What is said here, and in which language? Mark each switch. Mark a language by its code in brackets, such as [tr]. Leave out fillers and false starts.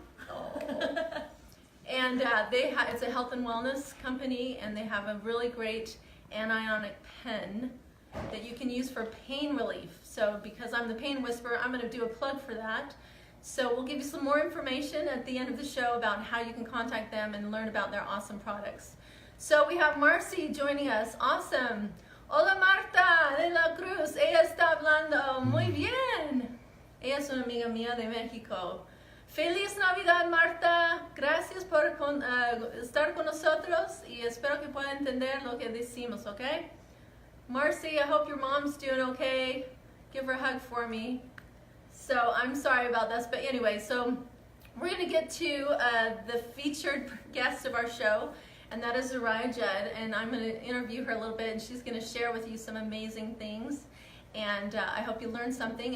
[en] Oh. And it's a health and wellness company, and they have a really great anionic pen that you can use for pain relief. So because I'm the pain whisperer, I'm going to do a plug for that. So we'll give you some more information at the end of the show about how you can contact them and learn about their awesome products. So we have Marcy joining us. Awesome. Hola Marta de la Cruz. [es] Ella está hablando muy bien. Ella es una amiga mía de México. Feliz Navidad, Marta. Gracias por estar con nosotros y espero que pueda entender lo que decimos, ¿ok? [en] Marcy, I hope your mom's doing okay. Give her a hug for me. So I'm sorry about this, but anyway, so we're going to get to the featured guest of our show, and that is Zoraya Judd, and I'm going to interview her a little bit, and she's going to share with you some amazing things, and I hope you learned something.